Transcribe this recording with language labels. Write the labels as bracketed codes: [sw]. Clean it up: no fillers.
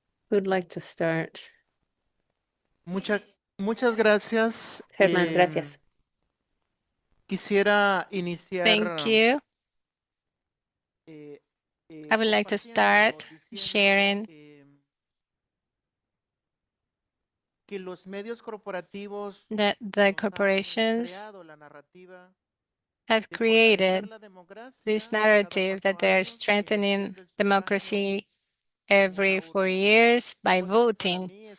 [en] Who'd like to start? [es] Muchas gracias. Germán, gracias. Quisiera iniciar. [en] Thank you. I would like to start sharing [es] que los medios corporativos [en] that the corporations [es] creado la narrativa [en] have created this narrative that they're strengthening democracy every 4 years by voting.